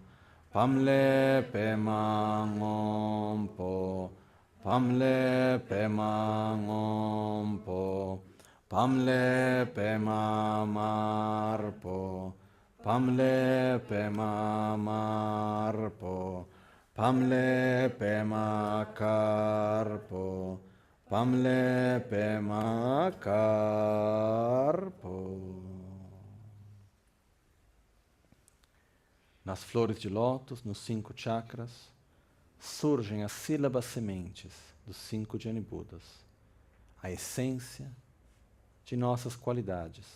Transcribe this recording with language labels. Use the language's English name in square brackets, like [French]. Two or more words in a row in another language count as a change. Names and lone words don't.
[Portuguese] pamle pema ngompo, pamle pema ngompo, pamle pema marpo, pamle pema marpo, pamle pema carpo, pamle pema carpo. Nas flores de lótus, nos 5 chakras, surgem as sílabas sementes dos 5 Jnani-Budas, a essência de nossas qualidades.